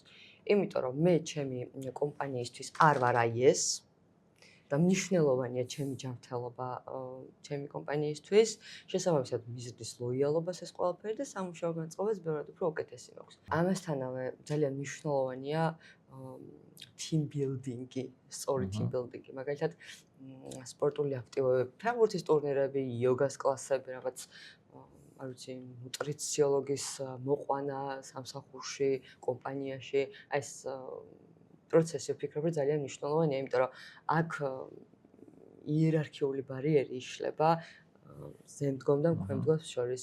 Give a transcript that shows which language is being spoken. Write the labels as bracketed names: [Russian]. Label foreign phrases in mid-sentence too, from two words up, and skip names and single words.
[Georgian] იმიტომ რომ მე ჩემი კომპანიისთვის არ ვარ აი ეს და მნიშვნელოვანია ჩემი ჯანმრთელობა ჩემი კომპანიისთვის, შესაბამისად მიზნის ლოიალობას ეს ყველაფერი და სამუშაო განწყობას ბევრად უფრო უკეთესი მაქვს. ამასთანავე ძალიან მნიშვნელოვანია [English] team building- [Georgian] ი, სწორი [English] team building- [Georgian] ი, მაგალითად სპორტული აქტივობები, ფეხბურთის ტურნირები, იოგას კლასები, რაღაც არ ვიცი, ნუტრიციოლოგის მოყვანა სამსახურში, კომპანიაში, აი ეს პროცესი ვფიქრობ, რომ ძალიან მნიშვნელოვანია, იმიტომ რომ აქ იერარქიული ბარიერი იშლება ზემდგომ და ქვემდგომს შორის.